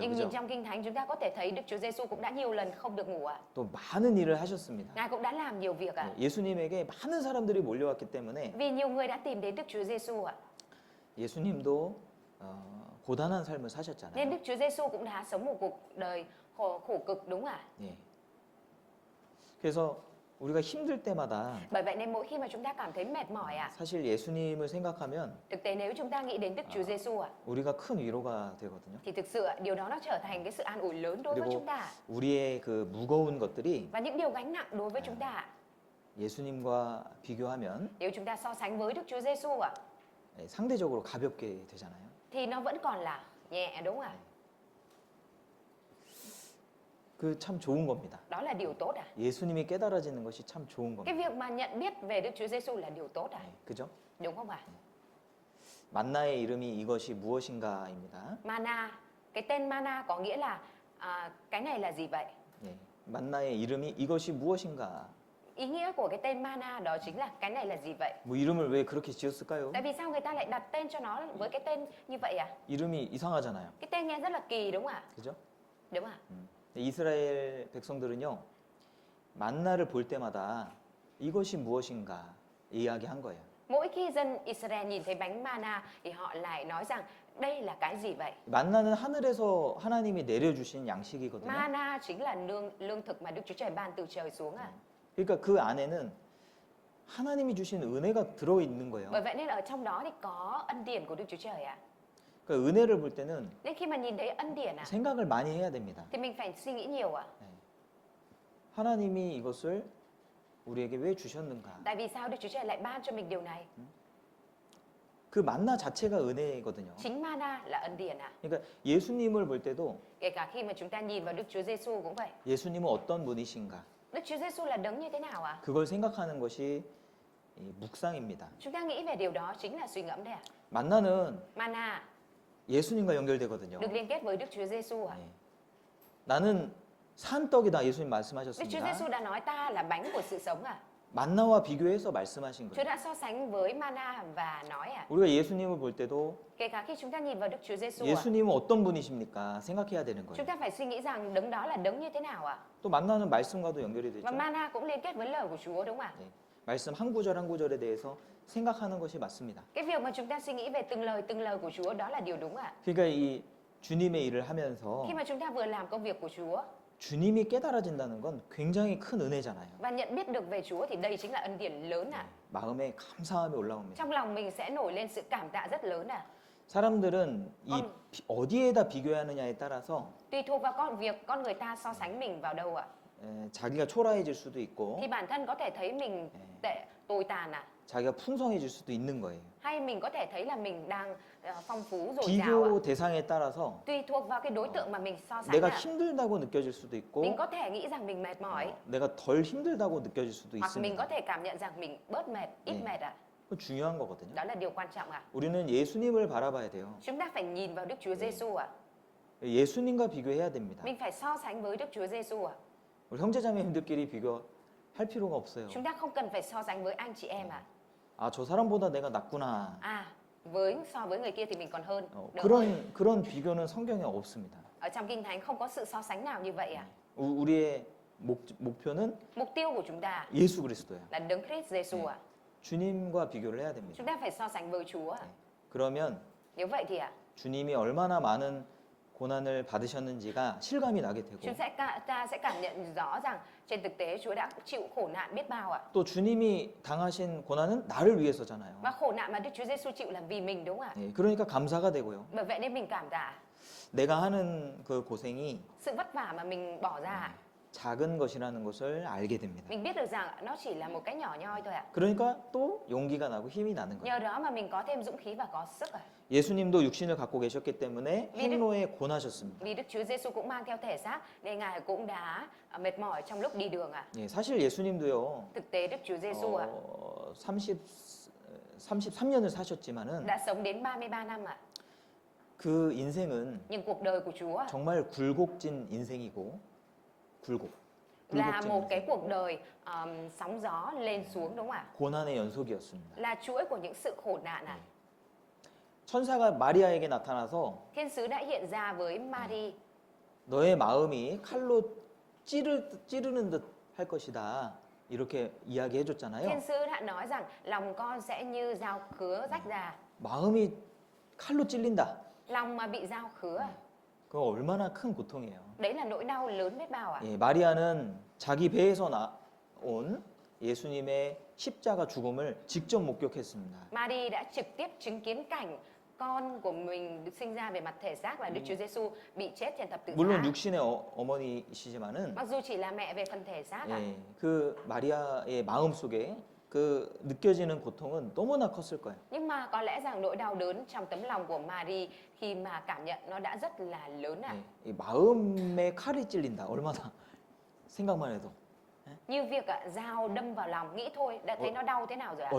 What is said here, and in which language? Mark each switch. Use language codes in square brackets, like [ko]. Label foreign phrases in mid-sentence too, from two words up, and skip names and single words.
[vi] Nhưng [ko] 그죠? [vi] nhìn trong Kinh Thánh chúng ta có thể thấy Đức Chúa Giêsu cũng đã nhiều lần không được ngủ ạ. [ko] 또 많은 일을 하셨습니다. [vi] Ngài cũng đã làm nhiều việc ạ. [ko] 예수님에게 많은 사람들이 몰려왔기 때문에 [vi] Vì nhiều người đã tìm đến Đức Chúa Giêsu ạ. [ko] 예수님도 고단한 삶을 [vi] Nên [ko] 사셨잖아요. [vi] Đức Chúa Giêsu cũng đã sống một cuộc đời khổ cực đúng ạ. [ko] 예. 그래서 우리가 힘들 때마다 [vi] Bởi vậy nên mỗi khi mà chúng ta cảm thấy mệt mỏi ạ, [ko] 사실 예수님을 생각하면 [vi] thực tế nếu chúng ta nghĩ đến Đức Chúa Giêsu ạ, [ko] 우리가 큰 위로가 되거든요. [vi] thì thực sự ạ, điều đó nó trở thành cái sự an ủi lớn đối với [ko] 그리고 [vi] chúng ta [ko] 우리의 그 무거운 것들이 [vi] và những điều gánh nặng đối với chúng ta ạ. [ko] 예수님과 비교하면 [vi] Nếu chúng ta so sánh với Đức Chúa Giêsu ạ, [ko] 상대적으로 가볍게 되잖아요. [vi] thì nó vẫn còn là nhẹ đúng không ạ? [ko] 그 참 좋은 겁니다. [vi] Đó là điều tốt ạ. [ko] 예수님이 깨달아지는 것이 참 좋은 [vi] Cái [ko] 겁니다. [vi] việc mà nhận biết về Đức Chúa Giêsu là điều tốt ạ. [ko] 그죠? [vi] Đúng không ạ? [ko] 만나의 이름이 이것이 무엇인가입니다. [vi] Mana, cái tên mana có nghĩa là cái này là gì vậy? [ko] 예. 만나의 이름이 이것이 무엇인가? [vi] Ý nghĩa của cái tên mana đó chính là cái này là gì vậy? [ko] 뭐 이름을 왜 그렇게 지었을까요? [vi] Tại vì sao người ta lại đặt tên cho nó với cái tên như vậy ạ? [ko] 이름이 이상하잖아요. [vi] Cái tên nghe rất là kỳ đúng không ạ? [ko] 그죠? [vi] Đúng ạ. [ko] 이스라엘 백성들은요. 만나를 볼 때마다 이것이 무엇인가 이야기한 거예요. [vi] Mỗi khi dân Israel nhìn thấy bánh mana thì họ lại nói rằng đây là cái gì vậy? [ko] 만나는 하늘에서 하나님이 내려주신 양식이거든요. [vi] Mana chính là lương thực mà Đức Chúa Trời ban từ trời xuống ạ. [ko] 그러니까 그 안에는 하나님이 주신 은혜가 들어 있는 거예요. [vi] Bởi vậy nên ở trong đó thì có ân điển của Đức Chúa Trời ạ. [ko] 그 은혜를 볼 때는 [vi] Nên khi mà nhìn thấy ân điển ạ, [ko] 생각을 많이 해야 됩니다. [vi] thì mình phải suy nghĩ nhiều ạ. [ko] 하나님이 이것을 우리에게 왜 주셨는가? [vi] Tại vì sao Đức Chúa Trời lại ban cho mình điều này? [ko] 그 만나 자체가 은혜거든요. [vi] Chính mana là ân điển ạ. [ko] 그러니까 예수님을 볼 때도 [vi] Kể cả khi mà chúng ta nhìn vào Đức Chúa Giêsu cũng vậy. [ko] 예수님은 어떤 분이신가? [vi] Đức Chúa Giêsu là đấng như thế nào ạ? [ko] 그걸 생각하는 것이 이 묵상입니다. [vi] Chúng ta nghĩ về điều đó chính là suy ngẫm đấy ạ. [ko] 만나는 [vi] Mana [ko] 예수님과 연결되거든요. [vi] được liên kết với Đức Chúa Giêsu ạ. [ko] 네. 나는 산 떡이다. 예수님 [vi] Đức Chúa [ko] 말씀하셨습니다. [vi] Giêsu đã nói ta là bánh của sự sống ạ. [ko] 만나와 비교해서 말씀하신 [vi] Chúa [ko] 거예요. [vi] đã so sánh với mana và nói ạ. [ko] 우리가 예수님을 볼 때도 [vi] Kể cả khi chúng ta nhìn vào Đức Chúa Giêsu ạ, [ko] 예수님은 어떤 분이십니까? 생각해야 되는 [vi] chúng [ko] 거예요. [vi] ta phải suy nghĩ rằng đấng đó là đấng như thế nào ạ. [ko] 또 만나는 말씀과도 연결이 [vi] Và [ko] 되죠. [vi] mana cũng liên kết với lời của Chúa đúng không ạ? [ko] 네. 말씀 한 구절 한 구절에 대해서 생각하는 것이 맞습니다. [vi] Cái việc mà chúng ta suy nghĩ về từng lời của Chúa đó là điều đúng ạ. [ko] 그러니까 이 주님의 일을 하면서 [vi] Khi mà chúng ta vừa làm công việc của Chúa [ko] 주님이 깨달아진다는 건 굉장히 큰 은혜잖아요. [vi] và nhận biết được về Chúa thì đây chính là ân điển lớn ạ. [ko] 마음에 감사함이 올라옵니다. [vi] Trong lòng mình sẽ nổi lên sự cảm tạ rất lớn ạ. [ko] 사람들은 이 어디에다 비교하느냐에 따라서 [vi] Tùy thuộc vào con người ta so sánh mình vào đâu ạ. [ko] 자기가 초라해질 수도 있고 [vi] Thì bản thân có thể thấy mình tồi tàn ạ. [ko] 자기가 풍성해질 수도 있는 거예요. [vi] Hay mình có thể thấy là mình đang phong phú dồi dào ạ. [ko] 비교 대상에 따라서 [vi] Tùy thuộc vào cái đối tượng mà mình so sánh [ko] 내가 [vi] ạ. [ko] 힘들다고 느껴질 수도 [vi] Mình [ko] 있고 [vi] có thể nghĩ rằng mình mệt mỏi [ko] 내가 덜 힘들다고 느껴질 수도 [vi] hoặc mình có [ko] 있습니다. [vi] thể cảm nhận rằng mình bớt mệt, ít [ko] 네. [vi] mệt ạ. [ko] 그거 중요한 거거든요. [vi] Đó là điều quan trọng ạ. [ko] 우리는 예수님을 바라봐야 돼요. [vi] Chúng ta phải nhìn vào Đức Chúa Giêsu ạ. [ko] 예수님과 비교해야 됩니다. [vi] Mình phải so sánh với Đức Chúa Giêsu ạ. [ko] 우리 형제자매님들끼리 비교할 필요가 없어요. [vi] Chúng ta không cần phải so sánh với anh chị em ạ. [ko] 아, 저 사람보다 내가 낫구나. [vi] So với người kia thì mình còn hơn. Được rồi. [ko] 그런 비교는 성경에 없습니다. [vi] Ở trong Kinh Thánh không có sự so sánh nào như vậy ạ. [ko] 우리의 목표는 [vi] Mục tiêu của chúng ta [ko] 예수 그리스도야. [vi] là đấng Christ Giêsu ạ. [ko] 주님과 비교를 해야 됩니다. [vi] Chúng ta phải so sánh với Chúa ạ. [ko] 그러면 [vi] Nếu vậy thì ạ, [ko] 주님이 얼마나 많은 고난을 받으셨는지가 실감이 나게 되고 [vi] ta sẽ cảm nhận rõ rằng trên thực tế Chúa đã chịu khổ nạn biết bao ạ. [ko] 또 주님이 당하신 고난은 나를 위해서잖아요. [vi] Và khổ nạn mà Đức Chúa Giêsu chịu là vì mình đúng không ạ? [ko] 예, 그러니까 감사가 되고요. [vi] Bởi vậy nên mình cảm tạ [ko] 내가 하는 그 고생이 [vi] sự vất vả mà mình bỏ ra. [ko] 작은 것이라는 것을 알게 됩니다. [vi] Mình biết được rằng nó chỉ là một cái nhỏ nhoi thôi ạ. [ko] 그러니까 또 용기가 나고 힘이 나는 거예요. [vi] Nhờ đó mà mình có thêm dũng khí và có sức ạ. [ko] 예수님도 육신을 갖고 계셨기 때문에 행로에 고나셨습니다. [vi] Vì Đức Chúa Giêsu cũng mang theo thể xác nên Ngài cũng đã mệt mỏi trong lúc đi đường ạ. [ko] 예, 사실 예수님도요. [vi] Thực tế Đức Chúa Giêsu ạ [ko] 33년을 사셨지만은 [vi] đã sống đến 33 năm ạ. [ko] 그 인생은 [vi] Nhưng cuộc đời của Chúa [ko] 정말 굴곡진 인생이고 굴곡. [vi] là [ko] 굴곡진 [vi] một cái [ko] 인생. [vi] cuộc đời sóng gió lên xuống đúng không ạ? [ko] 고난의 연속이었습니다. [vi] Là chuỗi của những sự khổ nạn ạ. [ko] 천사가 마리아에게 나타나서 [vi] Thiên sứ đã hiện ra với Mary. [ko] 너의 마음이 칼로 찌르는 듯 할 것이다. 이렇게 이야기해 줬잖아요. [vi] Thiên sứ đã nói rằng lòng con sẽ như dao khứa rách ra. [ko] 마음이 칼로 찔린다. [vi] Lòng mà bị dao khứa, [ko] 그거 얼마나 큰 고통이에요. [vi] đấy là nỗi đau lớn biết bao ạ. [ko] 예, 마리아는 자기 배에서 나온 예수님의 십자가 죽음을 직접 목격했습니다. [vi] Mary đã trực tiếp chứng kiến cảnh con của mình được sinh ra về mặt thể xác là Đức Chúa Giêsu bị chết trên thập tự [ko] 물론 [vi] giá. [ko] 육신의 어머니시지만은 [vi] Mặc dù chỉ là mẹ về phần thể xác ạ, [ko] 예, 그 마리아의 마음 속에 그 느껴지는 고통은 너무나 컸을 거예요. [vi] nhưng mà có lẽ rằng nỗi đau đớn trong tấm lòng của Mary khi mà cảm nhận nó đã rất là lớn ạ. [ko] 예, 이 마음에 칼이 찔린다. 얼마나 생각만 해도 [vi] Như việc dao đâm vào lòng, nghĩ thôi đã thấy nó đau thế nào rồi ạ.